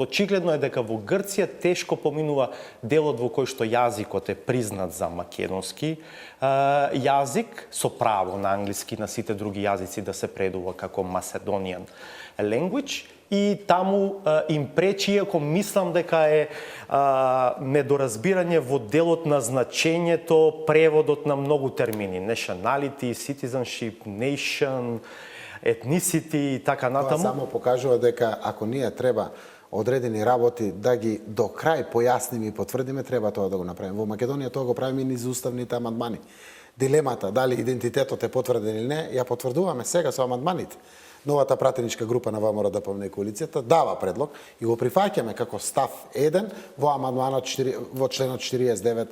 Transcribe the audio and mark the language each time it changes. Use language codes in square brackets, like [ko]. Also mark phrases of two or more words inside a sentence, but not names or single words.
[mk] Очигледно е дека во Грција тешко поминува делот во кој што јазикот е признат за македонски јазик, со право на англиски на сите други јазици да се предува како [en] Macedonian language, [mk] и таму им пречи, иако мислам дека е недоразбирање во делот на значењето, преводот на многу термини, [en] nationality, citizenship, nation, ethnicity [mk] и така натаму. Тоа само покажува дека ако ние треба одредени работи да ги до крај појасниме и потврдиме, треба тоа да го направиме. Во Македонија тоа го правиме низ уставните амандмани. Дилемата дали идентитетот е потврден или не, ја потврдуваме сега со амандманите. Новата пратеничка група на ВМРО ДПМНЕ и коалицијата дава предлог и го прифаќаме како став 1 во амандманот во членот 49.